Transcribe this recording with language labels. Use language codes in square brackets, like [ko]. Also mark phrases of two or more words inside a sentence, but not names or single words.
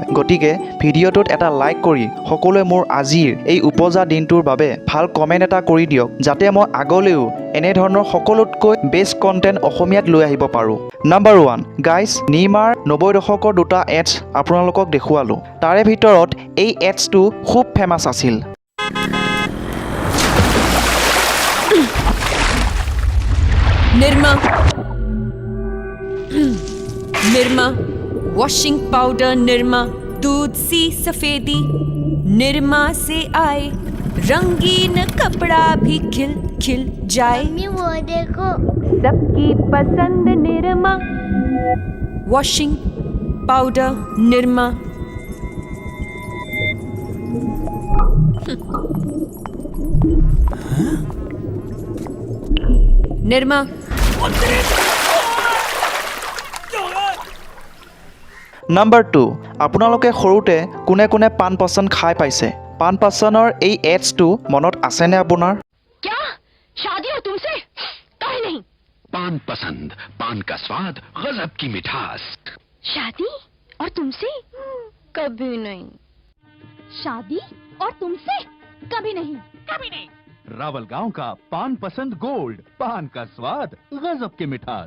[as] গতিকে ভিডিঅ'টোত এটা লাইক কৰি সকলোৱে মোৰ আজিৰ এই উপজা দিনটোৰ বাবে ভাল কমেণ্ট এটা কৰি দিয়ক, যাতে মই আগলৈও এনেধৰণৰ সকলোতকৈ [en] best content [as] অসমীয়াত লৈ আহিব পাৰোঁ। [en] number 1 guys, [as] নিমাৰ 90 দশকৰ দুটা এডছ আপোনালোকক দেখুৱালোঁ। তাৰে ভিতৰত এই এডছটো খুব ফেমাছ আছিল। [hi] निरमा [en] washing powder, [hi] निरमा दूध सी सफेदी, निरमा से आए रंगीन कपड़ा भी खिल खिल जाए। मम्मी वो देखो, सबकी पसंद निरमा [en] washing powder, [hi] निरमा। निरमा [as] নাম্বাৰ 2 আপোনালোকে সৰুতে কোনে কোনে পান পচন্দ খাই পাইছে? পান পচন্দৰ এই এডছটো মনত আছেনে আপোনাৰ? [hi] क्या शादी हो तुमसे? कहीं नहीं। पान पसंद, पान का स्वाद, गजब की मिठास। शादी और तुमसे? कभी नहीं। शादी और तुमसे? कभी नहीं। कभी नहीं। रावल गांव का पान पसंद गोल्ड, पान का स्वाद, गजब के मिठास।